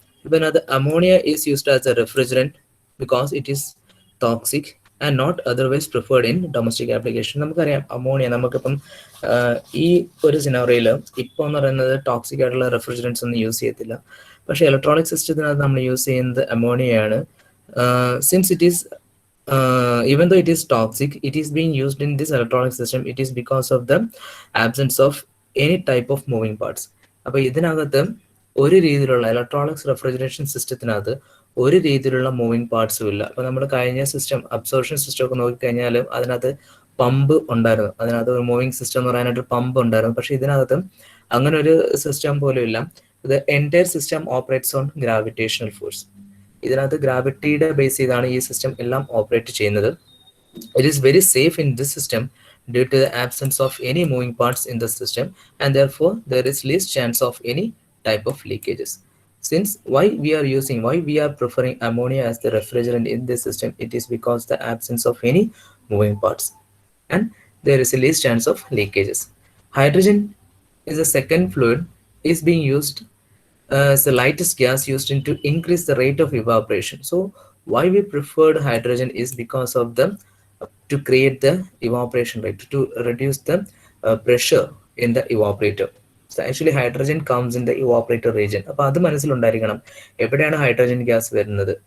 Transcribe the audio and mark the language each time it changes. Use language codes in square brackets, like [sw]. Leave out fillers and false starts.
[en] ഇതിനകത്ത് ammonia is used as a refrigerant because it is toxic and not otherwise preferred in domestic application. [ml] നമുക്കറിയാം ammonia നമുക്കിപ്പം ഈ ഒരു സിനാറിയോയിൽ ഇപ്പോൾ എന്ന് പറയുന്നത് ടോക്സിക് ആയിട്ടുള്ള റെഫ്രിജറൻസ് ഒന്നും യൂസ് ചെയ്യത്തില്ല. പക്ഷേ ഇലക്ട്രോണിക് സിസ്റ്റത്തിനകത്ത് നമ്മൾ യൂസ് ചെയ്യുന്നത് അമോണിയയാണ്. [en] Since it is even though it is toxic, it is being used in this electronic system. It is because of the absence of any type of moving parts. [ml] അപ്പോൾ ഇതിനകത്ത് ഒരു രീതിയിലുള്ള electronics refrigeration സിസ്റ്റത്തിനകത്ത് ഒരു രീതിയിലുള്ള moving പാർട്സും ഇല്ല. അപ്പോൾ നമ്മൾ കഴിഞ്ഞ സിസ്റ്റം അബ്സോർപ്ഷൻ സിസ്റ്റം ഒക്കെ നോക്കിക്കഴിഞ്ഞാൽ അതിനകത്ത് പമ്പ് ഉണ്ടായിരുന്നു, അതിനകത്ത് ഒരു മൂവിങ് സിസ്റ്റം എന്ന് പറയാനായിട്ട് പമ്പ് ഉണ്ടായിരുന്നു. പക്ഷേ ഇതിനകത്ത് അങ്ങനെ ഒരു സിസ്റ്റം പോലും ഇല്ല. ഇത് [en] Entire system operates on gravitational force. [ml] ഇതിനകത്ത് ഗ്രാവിറ്റിയുടെ ബേസ് ചെയ്താണ് ഈ സിസ്റ്റം എല്ലാം ഓപ്പറേറ്റ് ചെയ്യുന്നത്. [en] It is very safe in this system due to the absence of any moving parts in the system and therefore there is least chance of any type of leakages. Since why we are preferring ammonia as the refrigerant in this system, it is because the absence of any moving parts and there is a least chance of leakages. Hydrogen is a second fluid, is being used as the lightest gas used to increase the rate of evaporation. So why we preferred hydrogen is because of the to create the evaporation rate, to reduce the pressure in the evaporator. So actually hydrogen comes in the evaporator region. [ml] അപ്പോൾ അത് മനസ്സിലുണ്ടായിരിക്കണം എവിടെയാണ് hydrogen gas വരുന്നത്.